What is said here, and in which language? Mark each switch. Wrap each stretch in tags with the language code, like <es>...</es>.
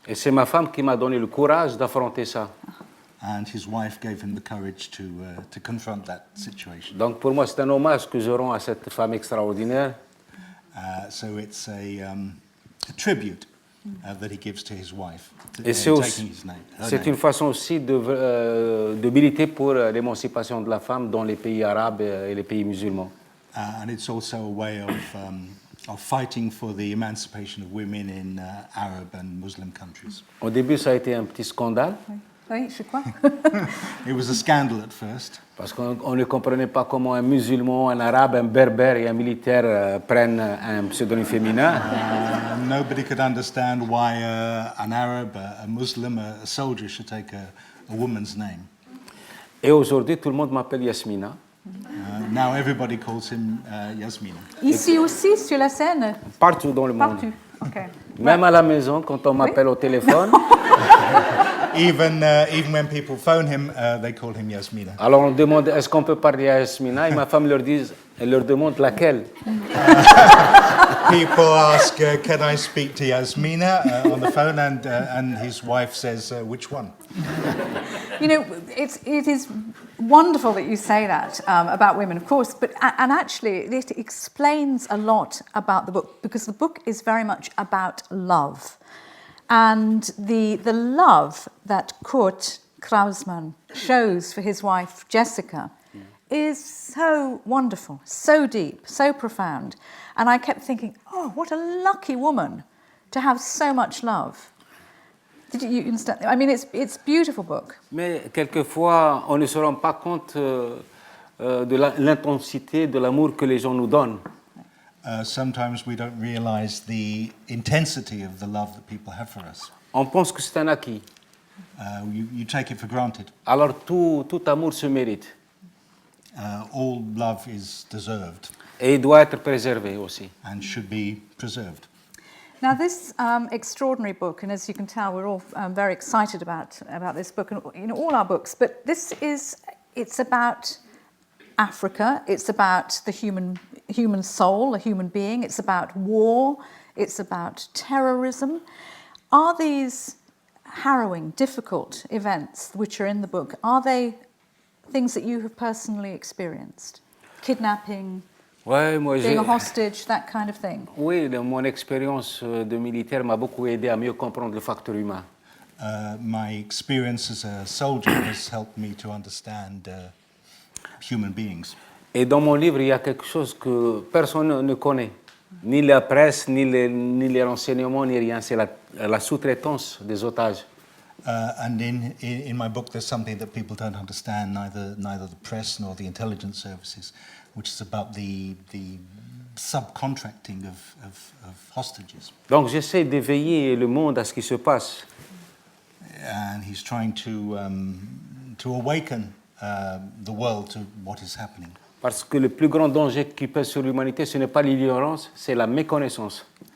<fr>Et c'est ma femme qui m'a donné le courage d'affronter ça.</fr> <en>And his wife gave him the courage to confront that situation.</en> <fr>Donc pour moi c'est un hommage que je rends à cette femme extraordinaire.</fr> <en>So it's a tribute that he gives to his wife.</en> <fr>Et c'est une façon aussi de militer pour l'émancipation de la femme dans les pays arabes et les pays musulmans.</fr> <en>And it's also a way of fighting for the emancipation of women in Arab and Muslim countries.</en> <fr>Au début ça a été un petit scandale. Oui, je crois.</fr> <en>It was a scandal at first.</en> <fr>Parce qu'on ne comprenait pas comment un musulman, un arabe, un berbère et un militaire prennent un pseudonyme féminin.</fr> <en>Nobody could understand why an Arab, a Muslim, a soldier should take a woman's name.</en> <fr>Et aujourd'hui, tout le monde m'appelle Yasmina.</fr> <en>Now everybody calls him Yasmina.</en> <fr>Ici aussi, sur la scène? Partout dans le monde. Partout, ok. Même à la maison, quand on m'appelle au téléphone.</fr> <en>Even when people phone him, they call him Yasmina.</en> <fr>Alors on demande est-ce qu'on peut parler à Yasmina et ma femme leur demande laquelle.</fr> <en>People ask, can I speak to Yasmina on the phone, and his wife says, which one? You know, it is wonderful that you say that about women, of course, but and actually it explains a lot about the book, because the book is very much about love. And the love that Kurt Krausmann shows for his wife Jessica is so wonderful, so deep, so profound. And I kept thinking, oh, what a lucky woman to have so much love. Did you understand? I mean, it's a beautiful book.</en> <fr>Mais quelquefois, on ne se rend pas compte de l'intensité de l'amour que les gens nous donnent.</fr> <en>Sometimes we don't realize the intensity of the love that people have for us.</en> <fr>On pense que c'est un acquis.</fr> <en>You take it for granted.</en> <fr>Alors tout amour se mérite.</fr> <en>All love is deserved.</en> <fr>Et il doit être préservé aussi.</fr> <en>And should be preserved. Now, this extraordinary book, and as you can tell, we're all very excited about this book and all our books. But it's about Africa. It's about the human soul, a human being. It's about war. It's about terrorism. Are these harrowing, difficult events which are in the book, are they things that you have personally experienced? Kidnapping,</en> <fr>Ouais, moi,</fr> <en>being a hostage, that kind of thing?</en> <fr>Oui, mon expérience de militaire m'a beaucoup aidé à mieux comprendre le facteur humain.</fr> <en>My experience as a soldier has helped me to understand human beings.</en> <fr>Et dans mon livre, il y a quelque chose que personne ne connaît. Ni la presse, ni les renseignements, ni rien. C'est la sous-traitance des otages.</fr> <en>And in my book, there's something that people don't understand, neither the press nor the intelligence services, which is about the subcontracting of hostages.</en> <fr>Donc j'essaie d'éveiller le monde à ce qui se passe.</fr> <en>And he's trying to awaken the world to what is happening.</en> <fr>Parce que le plus grand danger qui pèse sur l'humanité, ce n'est pas l'ignorance, c'est la méconnaissance.</fr>